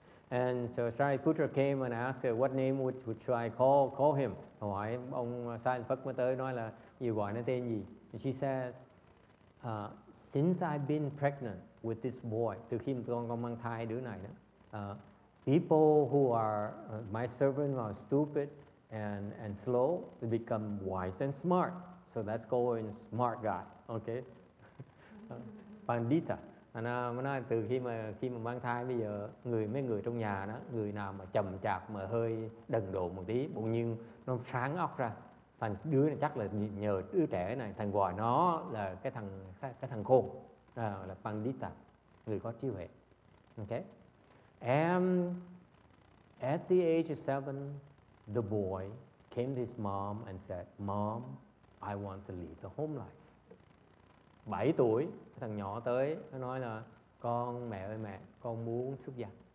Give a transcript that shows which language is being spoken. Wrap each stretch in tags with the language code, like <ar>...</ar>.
<en>And so Shariputra came and asked her, what name should I call him?</en> <vi>Hỏi ông Xá Lợi Phất mới tới nói là gì, gọi nó tên gì?</vi> <en>And she says, since I've been pregnant with this boy,</en> <vi>từ khi con mang thai đứa này đó,</vi> <en>people who are my servants are stupid and slow, they become wise and smart. So let's go in smart guy. Okay. Pandita.</en> <vi>Nó nói từ khi mà mang thai bây giờ mấy người trong nhà đó, người nào mà chậm chạp mà hơi đần độn một tí, bỗng nhiên nó sáng óc ra, thành đứa này chắc là nhờ đứa trẻ này, thành gọi nó là cái thằng khôn, là Pandita, người có trí huệ.</vi> <en>Okay. And at the age of 7, the boy came to his mom and said, Mom, I want to live the home life.</en> <vi>7 tuổi, cái thằng nhỏ tới, nó nói là mẹ ơi mẹ, con muốn xuất gia.</vi>